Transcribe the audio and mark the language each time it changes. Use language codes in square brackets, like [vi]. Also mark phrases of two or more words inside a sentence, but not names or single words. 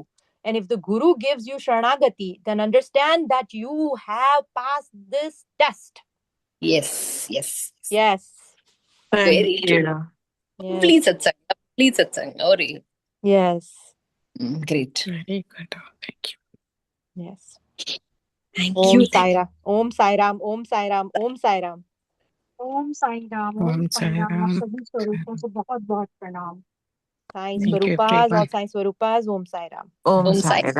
[en] And if the Guru gives you Sharanagati, then understand that you have passed this test. Yes. Yes. Yes. Thank Very true. you. Complete Yes. satsang. Complete satsang. Ori. Yes. Great. Very good. Thank you. Yes. Thank Om you. Thank Sai Ram. Om Sai Ram. Om Sai Ram. Om Sai Ram. [hi] ओम साई राम ओम [en] Om [hi] साई [en] Sai [hi] राम। आप [en] Ram. [hi] सभी स्वरूपों को बहुत बहुत प्रणाम। [en] Sai Thank you, Swarupas, all everyone. Sai Swarupas. Om Sai Ram. Om [hi] ओम साई [en] Sai Ram.